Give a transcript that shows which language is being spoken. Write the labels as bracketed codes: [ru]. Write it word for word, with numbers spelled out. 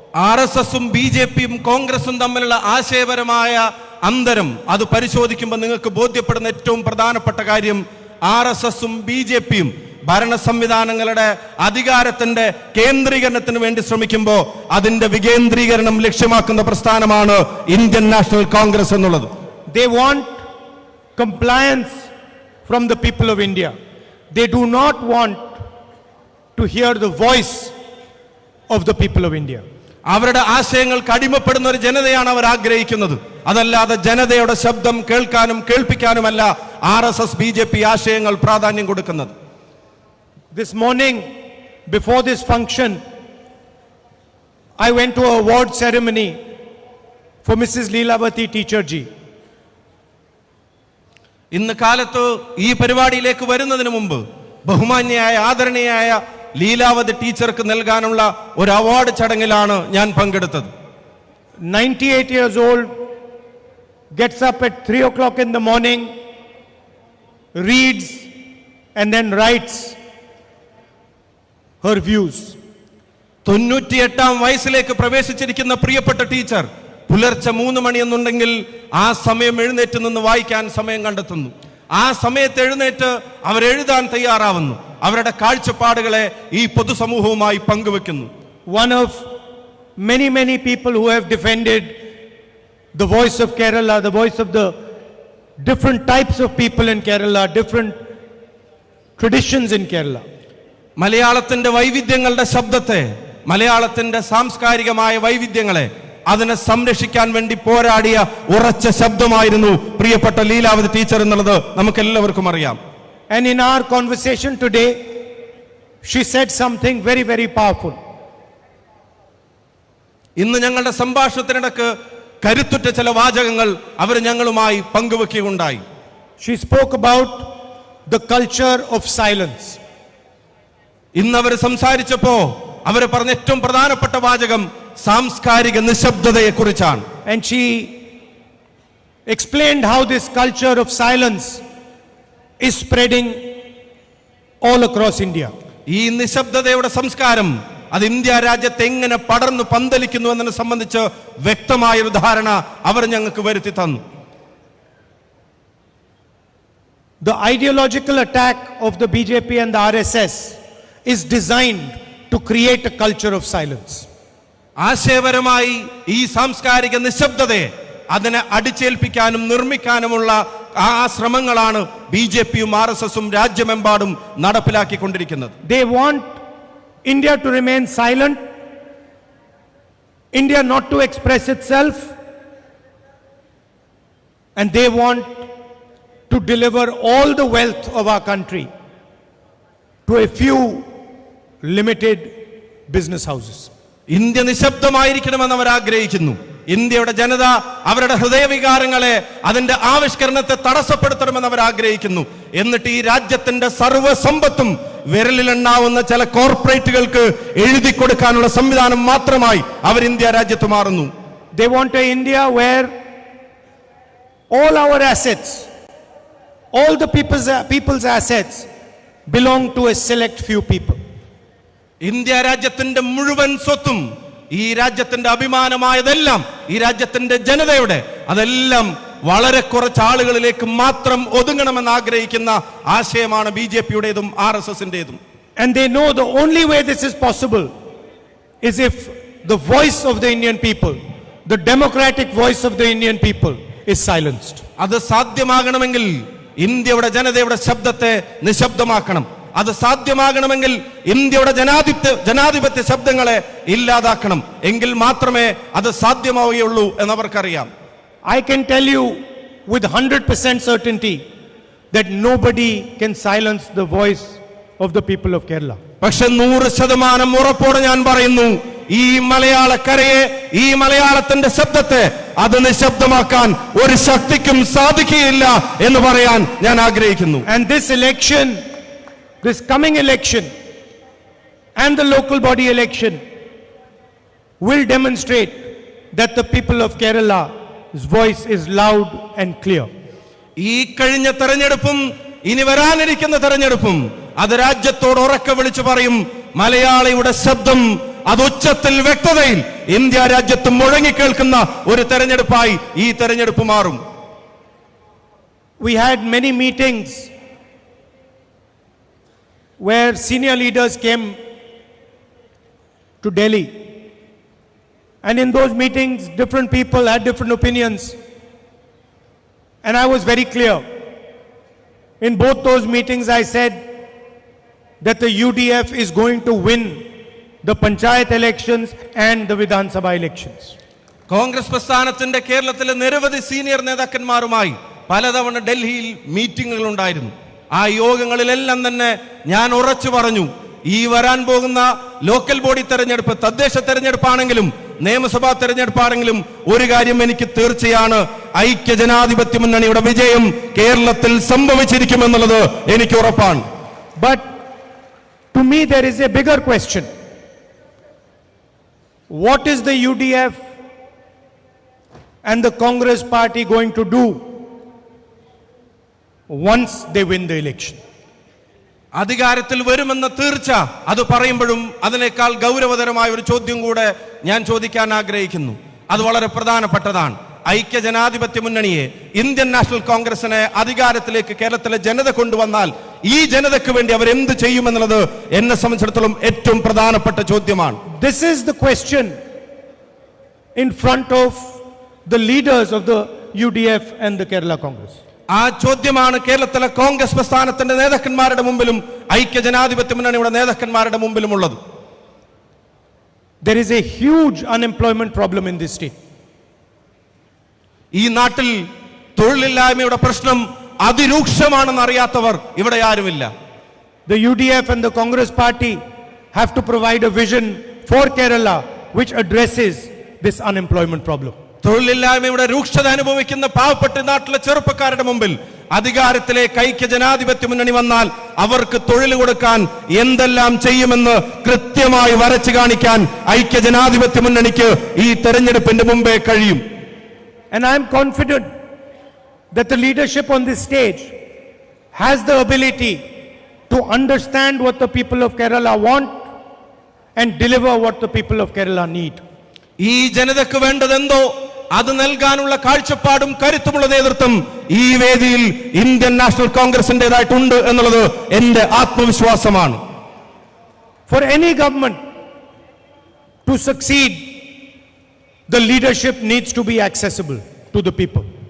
[ml] ആർഎസ്എസും ബിജെപിയും കോൺഗ്രസും തമ്മിലുള്ള ആശയപരമായ അന്തരം അത് പരിശോധിക്കുമ്പോൾ നിങ്ങൾക്ക് ബോധ്യപ്പെടുന്ന ഏറ്റവും പ്രധാനപ്പെട്ട കാര്യം, ആർഎസ്എസും ബിജെപിയും ഭരണ സംവിധാനങ്ങളുടെ അധികാരത്തിന്റെ കേന്ദ്രീകരണത്തിന് വേണ്ടി ശ്രമിക്കുമ്പോൾ അതിന്റെ വികേന്ദ്രീകരണം ലക്ഷ്യമാക്കുന്ന പ്രസ്ഥാനമാണ് ഇന്ത്യൻ നാഷണൽ കോൺഗ്രസ് എന്നുള്ളത്. [en] They want compliance from the people of India. They do not want to hear the voice of the people of India. [ml] അവരുടെ ആശയങ്ങൾക്ക് അടിമപ്പെടുന്ന ഒരു ജനതയാണ് അവർ ആഗ്രഹിക്കുന്നത്. അതല്ലാതെ ജനതയുടെ ശബ്ദം കേൾക്കാനും കേൾപ്പിക്കാനുമല്ല ആർഎസ്എസ് ബിജെപി ആശയങ്ങൾ പ്രാധാന്യം കൊടുക്കുന്നത്. [en] This morning before this function I went to a award ceremony for Missus Leelavati teacher ji. [ml] ഇന്ന് കാലത്ത് ഈ പരിപാടിയിലേക്ക് വരുന്നതിന് മുമ്പ് ബഹുമാന്യയായ, ആദരണീയായ ലീലാവതി ടീച്ചർക്ക് നൽകാനുള്ള ഒരു അവാർഡ് ചടങ്ങിലാണ് ഞാൻ പങ്കെടുത്തത്. [en] ninety-eight years old gets up at three o'clock in the morning, reads and then writes her views. [ml] തൊണ്ണൂറ്റിയെട്ടാം വയസ്സിലേക്ക് പ്രവേശിച്ചിരിക്കുന്ന പ്രിയപ്പെട്ട ടീച്ചർ പുലർച്ചെ മൂന്ന് മണി എന്നുണ്ടെങ്കിൽ ആ സമയം എഴുന്നേറ്റ് നിന്ന് വായിക്കാൻ സമയം കണ്ടെത്തുന്നു. ആ സമയത്ത് എഴുന്നേറ്റ് അവരെഴുതാൻ തയ്യാറാവുന്നു. അവരുടെ കാഴ്ചപ്പാടുകളെ ഈ പൊതുസമൂഹവുമായി പങ്കുവെക്കുന്നു. [en] One of many many people who have defended the voice of Kerala, the voice of the different types of people in Kerala, different traditions in Kerala. [ml] മലയാളത്തിന്റെ വൈവിധ്യങ്ങളുടെ ശബ്ദത്തെ മലയാളത്തിന്റെ സാംസ്കാരികമായ വൈവിധ്യങ്ങളെ അതിനെ സംരക്ഷിക്കാൻ വേണ്ടി പോരാടിയ ഉറച്ച ശബ്ദമായിരുന്നു പ്രിയപ്പെട്ട ലീലാവതി ടീച്ചർ എന്നുള്ളത് നമുക്ക് എല്ലാവർക്കും അറിയാം. [en] And in our conversation today, she said something very, very powerful. [ml] ഇന്ന് ഞങ്ങളുടെ സംഭാഷണത്തിനിടക്ക് കരുത്തുറ്റ ചില വാചകങ്ങൾ അവർ ഞങ്ങളുമായി പങ്കുവെക്കുകയുണ്ടായി. [en] She spoke about the culture of silence. [ml] ഇന്ന് അവർ സംസാരിച്ചപ്പോ അവർ പറഞ്ഞ ഏറ്റവും പ്രധാനപ്പെട്ട വാചകം സാംസ്കാരിക നിശബ്ദതയെ കുറിച്ചാണ്. [en] And she explained how this culture of silence is spreading all across India. [ml] ഈ നിശബ്ദതയുടെ സംസ്കാരം അത് ഇന്ത്യ രാജ്യത്ത് എങ്ങനെ പടർന്നു പന്തലിക്കുന്നു എന്നതിനെ സംബന്ധിച്ച് വ്യക്തമായൊരു ധാരണ അവർ ഞങ്ങൾക്ക് വരുത്തി തന്നു. [en] The ideological attack of the B J P and the R S S is designed to create a culture of silence. [ml] ആശയപരമായി ഈ സാംസ്കാരിക നിശബ്ദതയെ അതിനെ അടിച്ചേൽപ്പിക്കാനും നിർമ്മിക്കാനുമുള്ള ആ ശ്രമങ്ങളാണ് ബി ജെ പിയും ആർ എസ് എസും രാജ്യമെമ്പാടും നടപ്പിലാക്കിക്കൊണ്ടിരിക്കുന്നത്. [en] They want India to remain silent, India not to express itself, and they want to deliver all the wealth of our country to a few limited business houses. [ml] India നിശബ്ദമായിരിക്കണമെന്ന് അവർ ആഗ്രഹിക്കുന്നു. ഇന്ത്യയുടെ ജനത അവരുടെ ഹൃദയവികാരങ്ങളെ അതിന്റെ ആവിഷ്കരണത്തെ തടസ്സപ്പെടുത്തണമെന്ന് അവർ ആഗ്രഹിക്കുന്നു. എന്നിട്ട് ഈ രാജ്യത്തിന്റെ സർവ്വസമ്പത്തും വിരലിലെണ്ണാവുന്ന ചില കോർപ്പറേറ്റുകൾക്ക് എഴുതി കൊടുക്കാനുള്ള സംവിധാനം മാത്രമായി അവർ ഇന്ത്യ രാജ്യത്ത് മാറുന്നു. [en] They want a India where all our assets, all the people's, people's assets belong to a select few people. [ml] India രാജ്യത്തിന്റെ മുഴുവൻ സ്വത്തും ഈ രാജ്യത്തിന്റെ അഭിമാനമായതെല്ലാം ഈ രാജ്യത്തിന്റെ ജനതയുടെ അതെല്ലാം വളരെ കുറച്ച് ആളുകളിലേക്ക് മാത്രം ഒതുങ്ങണമെന്ന് ആഗ്രഹിക്കുന്ന ആശയമാണ് ബി ജെ പിയുടേതും ആർ എസ് എസിന്റേതും. [en] And they know the only way this is possible is if the voice of the Indian people, the democratic voice of the Indian people is silenced. [ml] അത് സാധ്യമാകണമെങ്കിൽ ഇന്ത്യയുടെ ജനതയുടെ ശബ്ദത്തെ നിശബ്ദമാക്കണം. അത് സാധ്യമാകണമെങ്കിൽ ഇന്ത്യയുടെ ജനാധിപത്യ ജനാധിപത്യ ശബ്ദങ്ങളെ ഇല്ലാതാക്കണം. എങ്കിൽ മാത്രമേ അത് സാധ്യമാവുകയുള്ളൂ എന്നവർക്കറിയാം. [en] I can tell you with one hundred percent certainty that nobody can silence the voice of the people of Kerala. [ml] പക്ഷെ നൂറ് ശതമാനം ഉറപ്പോടെ ഞാൻ പറയുന്നു, ഈ മലയാളക്കരയെ, ഈ മലയാളത്തിന്റെ ശബ്ദത്തെ അത് നിശബ്ദമാക്കാൻ ഒരു ശക്തിക്കും സാധിക്കുകയില്ല എന്ന് പറയാൻ ഞാൻ ആഗ്രഹിക്കുന്നു. [en] And this election, this coming election, and the local body election will demonstrate that the people of Kerala's voice is loud and clear. [ml] ഈ കഴിഞ്ഞ തെരഞ്ഞെടുപ്പും ഇനി വരാനിരിക്കുന്ന തെരഞ്ഞെടുപ്പും അത് രാജ്യത്തോട് ഉറക്കെ വിളിച്ചു പറയും, മലയാളിയുടെ ശബ്ദം അത് ഉച്ചത്തിൽ വ്യക്തതയിൽ ഇന്ത്യ രാജ്യത്ത് മുഴങ്ങിക്കേൾക്കുന്ന ഒരു തെരഞ്ഞെടുപ്പായി ഈ തെരഞ്ഞെടുപ്പ് മാറും. [en] We had many meetings where senior leaders came to Delhi. And in those meetings, different people had different opinions. And I was very clear. In both those meetings, I said that the U D F is going to win the panchayat elections and the Vidhan Sabha elections. [ml] Congress പ്രസ്ഥാനത്തിന്റെ കേരളത്തിലെ നിരവധി senior നേതാക്കന്മാരുമായി പലതവണ ഡൽഹിയിൽ മീറ്റിങ്ങുകൾ ഉണ്ടായിരുന്നു. ആ യോഗങ്ങളിലെല്ലാം തന്നെ ഞാൻ ഉറച്ചു പറഞ്ഞു, ഈ വരാൻ പോകുന്ന ലോക്കൽ ബോഡി തെരഞ്ഞെടുപ്പ്, തദ്ദേശ തെരഞ്ഞെടുപ്പാണെങ്കിലും നിയമസഭാ തെരഞ്ഞെടുപ്പാണെങ്കിലും ഒരു കാര്യം എനിക്ക് തീർച്ചയാണ്, ഐക്യ ജനാധിപത്യ മുന്നണിയുടെ വിജയം കേരളത്തിൽ സംഭവിച്ചിരിക്കുമെന്നുള്ളത് എനിക്ക് ഉറപ്പാണ്. [en] But to me, there is a bigger question. What is the U D F and the Congress party going to do once they win the election? [ml] അധികാരത്തിൽ വരുമെന്ന തീർച്ച അത് പറയുമ്പോഴും അതിനേക്കാൾ ഗൗരവതരമായ ഒരു ചോദ്യം കൂടെ ഞാൻ ചോദിക്കാൻ ആഗ്രഹിക്കുന്നു. അത് വളരെ പ്രധാനപ്പെട്ടതാണ്. ഐക്യ ജനാധിപത്യ മുന്നണിയെ, ഇന്ത്യൻ നാഷണൽ കോൺഗ്രസിനെ അധികാരത്തിലേക്ക് കേരളത്തിലെ ജനത കൊണ്ടുവന്നാൽ ഈ ജനതയ്ക്ക് വേണ്ടി അവർ എന്ത് ചെയ്യുമെന്നുള്ളത് എന്നെ സംബന്ധിച്ചിടത്തോളം ഏറ്റവും പ്രധാനപ്പെട്ട ചോദ്യമാണ്. [en] This is the question in front of the leaders of the U D F and the Kerala Congress. [ml] ആ ചോദ്യമാണ് കേരളത്തിലെ കോൺഗ്രസ് പ്രസ്ഥാനത്തിന്റെ നേതാക്കന്മാരുടെ മുമ്പിലും ഐക്യ ജനാധിപത്യ മുന്നണിയുടെ നേതാക്കന്മാരുടെ മുമ്പിലും ഉള്ളത്. [en] There is a huge unemployment problem in this state. [ml] ഈ നാട്ടിൽ തൊഴിലില്ലായ്മയുടെ പ്രശ്നം അതിരൂക്ഷമാണെന്ന് അറിയാത്തവർ ഇവിടെ ആരുമില്ല. [en] The U D F and the Congress party have to provide a vision for Kerala which addresses this unemployment problem. [ml] തൊഴിലില്ലായ്മയുടെ രൂക്ഷത അനുഭവിക്കുന്ന പാവപ്പെട്ട നാട്ടിലെ ചെറുപ്പക്കാരുടെ മുമ്പിൽ അധികാരത്തിലെ ഐക്യ ജനാധിപത്യ മുന്നണി വന്നാൽ അവർക്ക് തൊഴിൽ കൊടുക്കാൻ എന്തെല്ലാം ചെയ്യുമെന്ന് കൃത്യമായി വരച്ചു കാണിക്കാൻ ഐക്യ ജനാധിപത്യ മുന്നണിക്ക് ഈ തെരഞ്ഞെടുപ്പിന്റെ മുമ്പേ കഴിയും. [en] And I am confident that the leadership on this stage has the ability to understand what the people of Kerala want and deliver what the people of Kerala need. [ml] ഈ ജനതയ്ക്ക് വേണ്ടതെന്തോ അത് നൽകാനുള്ള കാഴ്ചപ്പാടും കരുത്തുമുള്ള നേതൃത്വം ഈ വേദിയിൽ ഇന്ത്യൻ നാഷണൽ കോൺഗ്രസിൻ്റെതായിട്ടുണ്ട് എന്നുള്ളത് എന്റെ ആത്മവിശ്വാസമാണ്. [en] For any government to succeed, the leadership needs to be accessible to the people.